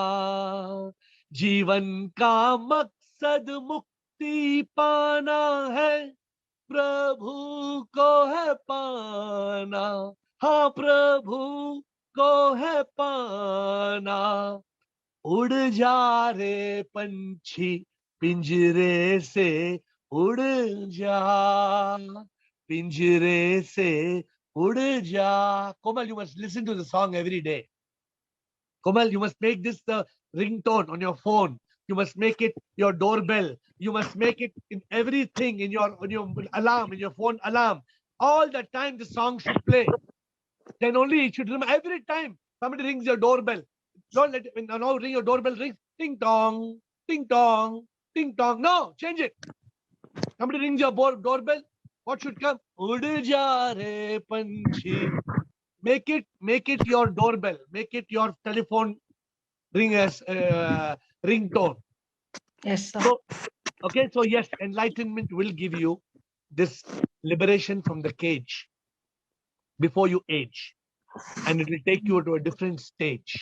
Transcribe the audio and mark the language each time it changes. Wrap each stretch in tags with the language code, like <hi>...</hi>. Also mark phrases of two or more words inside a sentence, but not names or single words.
<hi>जीवन का मकसद मुक्ति पाना है प्रभु को है पाना हाँ प्रभु को है पाना उड़ जा रे पंछी पिंजरे से उड़ जा पिंजरे से उड़ जा.</hi> <en>Komal, you must listen to the song every day. Komal, you must make this the ringtone on your phone. You must make it your doorbell. You must make it in everything, in your alarm, in your phone alarm. All the time the song should play. Then only it should remember every time somebody rings your doorbell. Don't let it, now ring your doorbell, ring ding dong, ding dong, ding dong. No, change it. Somebody rings your doorbell. What should come?</en> <hi>उड़ जा रे पंछी.</hi> <en>Make it your doorbell. Make it your telephone ring as ringtone. Yes, sir. So, okay, so yes, enlightenment will give you this liberation from the cage before you age, and it will take you to a different stage.</en>